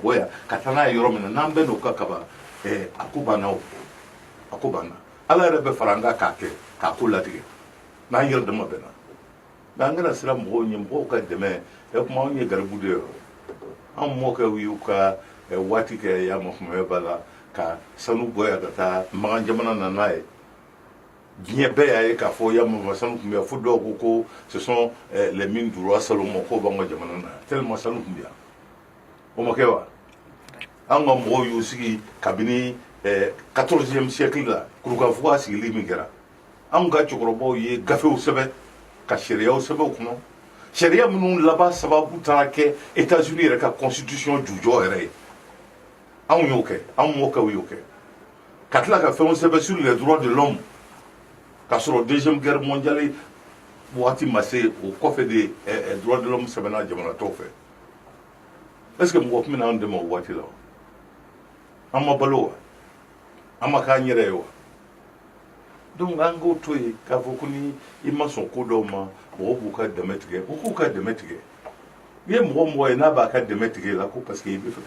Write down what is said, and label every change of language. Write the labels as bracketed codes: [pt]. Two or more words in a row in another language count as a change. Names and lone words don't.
[bm] bɔ yan ka taa n'a ye yɔrɔ min na n'an bɛn n'o kan kaban a ko banna o a ko banna ala yɛrɛ bɛ fara an kan k'a kɛ k'a ko latigɛ n'an yɛrɛ dama bɛnna nka an kana siran mɔgɔw ɲɛ mɔgɔw ka dɛmɛ kuma anw ye garibu de ye anw mɔkɛw y'u ka waati kɛ yan Mahmud b'a la ka sanu bɔ yan ka taa Magan jamana na n'a ye diɲɛ bɛɛ y'a ye k'a fɔ yan sanu tun bɛ yan fo dɔw ko ko [fr] ce sont les mines du roi Salomon [bm] k'o b'an ka jamana na tellement sanu tun bɛ yan o ma kɛ wa an ka mɔgɔw y'u sigi kabini 14e siècle la kurukanfuga sigili min kɛra anw ka cɛkɔrɔbaw ye gafew sɛbɛn ka sariyaw sɛbɛn o kɔnɔ sariya minnu laban sababu taara kɛ États-Unis yɛrɛ ka constitution jujɔ yɛrɛ ye anw y'o kɛ anw mɔkɛw y'o kɛ ka tila ka fɛnw sɛbɛn [fr] sur les droits de l'homme [bm] k'a sɔrɔ [fr] deuxième guerre mondiale [bm] waati ma se o kɔfɛ [fr] de droits de l'homme [bm] sɛbɛnna jamana tɔw fɛ [fr] est-ce que [bm] mɔgɔ tun bɛ n'an dɛmɛ o waati la wa an ma balo wa an ma k'an yɛrɛ ye wa donc an k'o to yen k'a fɔ ko ni i ma sɔn ko dɔw ma mɔgɔw b'u ka dɛmɛ tigɛ u k'u ka dɛmɛ tigɛ i ye mɔgɔ mɔgɔ ye n'a b'a ka dɛmɛ tigɛ la ko [fr] parce que [bm] i bɛ fɛ ka